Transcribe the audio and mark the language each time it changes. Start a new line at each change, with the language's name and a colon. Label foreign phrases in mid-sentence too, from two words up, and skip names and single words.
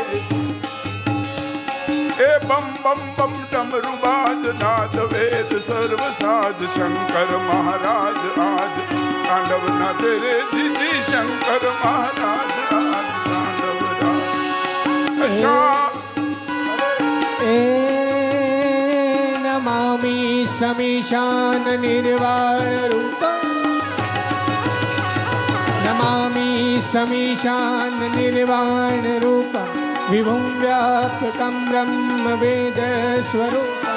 Hindi: ए बम बम बम डमरू बाज नाद वेद सर्व साज. शंकर महाराज आज तांडव ना तेरे दीदी. शंकर महाराज आज तांडव राज.
Sanskrit: ए नमामि समीशान निर्वाण रूपम्. नमामि समीशान निर्वाण रूपम्. विभुं व्यापकं ब्रह्म वेद स्वरूपं.